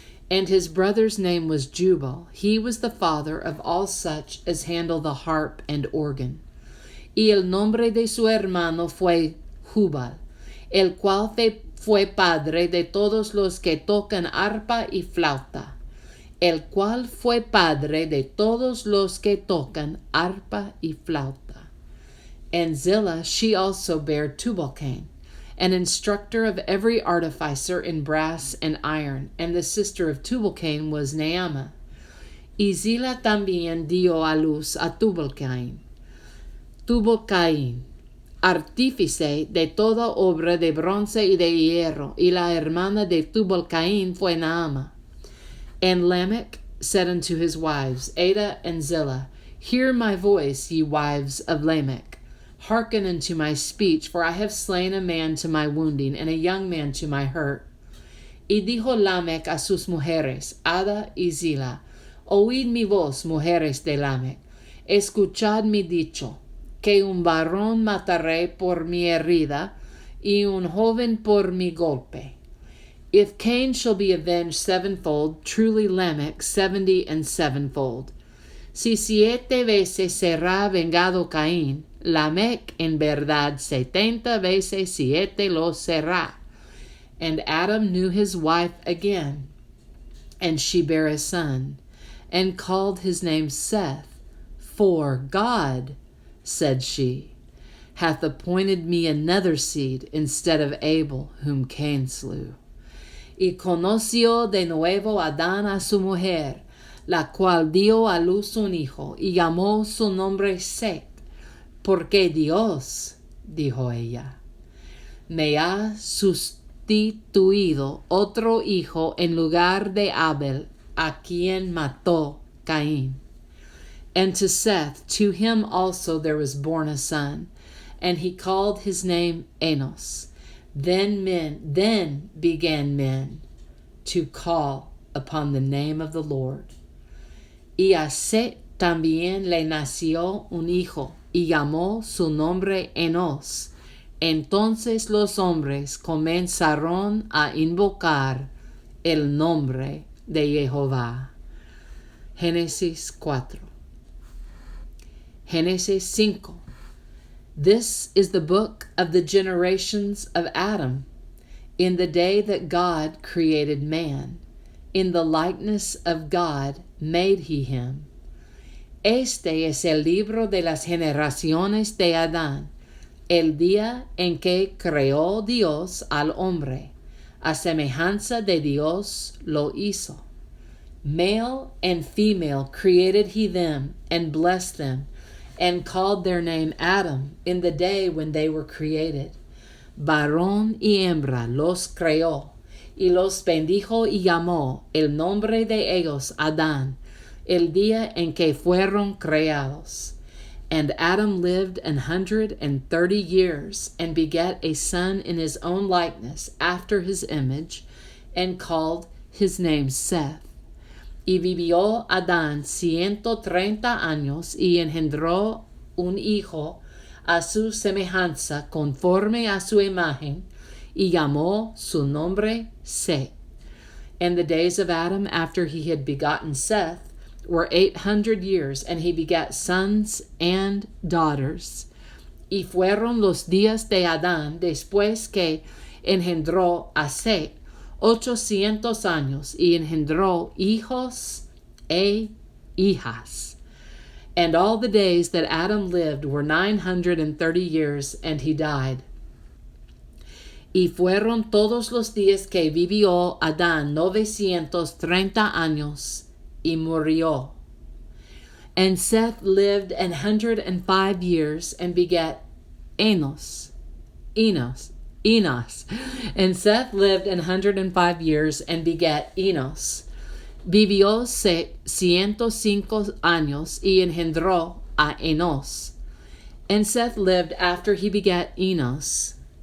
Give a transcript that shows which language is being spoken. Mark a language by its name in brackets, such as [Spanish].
[English] And his brother's name was Jubal. He was the father of all such as handle the harp and organ. [Spanish] Y el nombre de su hermano fue Jubal, el cual fue padre de todos los que tocan arpa y flauta. El cual fue padre de todos los que tocan arpa y flauta. [English] And Zillah, she also bare Tubal-Cain, an instructor of every artificer in brass and iron, and the sister of Tubal-Cain was Naamah. [Spanish] Y Zillah también dio a luz a Tubal-Cain. Tubal-Cain, artífice de toda obra de bronce y de hierro, y la hermana de Tubal-Cain fue Naamah. [English] And Lamech said unto his wives, Ada and Zillah, Hear my voice, ye wives of Lamech. Hearken unto my speech, for I have slain a man to my wounding, and a young man to my hurt. [Spanish] Y dijo Lamech a sus mujeres, Ada y Zillah, Oíd mi voz, mujeres de Lamech, escuchad mi dicho, que un varón mataré por mi herida, y un joven por mi golpe. [English] If Cain shall be avenged 7-fold, truly Lamech 70 and 7-fold. [Spanish] Si 7 veces será vengado Caín, Lamech en verdad 70 veces 7 lo será. [English] And Adam knew his wife again, and she bare a son, and called his name Seth. For God, said she, hath appointed me another seed instead of Abel, whom Cain slew. [Spanish] Y conoció de nuevo Adán a su mujer, la cual dio a luz un hijo, y llamó su nombre Set, porque Dios, dijo ella, me ha sustituido otro hijo en lugar de Abel, a quien mató Caín. [English] And to Seth, to him also there was born a son, and he called his name Enos. Then began men to call upon the name of the Lord. [Spanish] Y a Set también le nació un hijo, y llamó su nombre Enos. Entonces los hombres comenzaron a invocar el nombre de Jehová. Génesis 4. Génesis 5. [English] This is the book of the generations of Adam. In the day that God created man, in the likeness of God made he him. [Spanish] Este es el libro de las generaciones de Adán, el día en que creó Dios al hombre. A semejanza de Dios lo hizo. [English] Male and female created he them, and blessed them, and called their name Adam in the day when they were created. [Spanish] Varón y hembra los creó, y los bendijo y llamó el nombre de ellos Adán, el día en que fueron creados. [English] And Adam lived 130 years, and begat a son in his own likeness, after his image, and called his name Seth. [Spanish] Y vivió Adán 130 años, y engendró un hijo a su semejanza, conforme a su imagen, y llamó su nombre Seth. [English] And the days of Adam after he had begotten Seth were 800 years, and he begat sons and daughters. [Spanish] Y fueron los días de Adán después que engendró a Seth 800 años, y engendró hijos e hijas. [English] And all the days that Adam lived were 930 years, and he died. [Spanish] Y fueron todos los días que vivió Adán 930 años, y murió. [English] And Seth lived 105 years, and begat Enos. And Seth lived 105 years, and begat Enos. [Spanish] Vivió 105 años, y engendró a Enos. [English] And Seth lived after he begat Enos.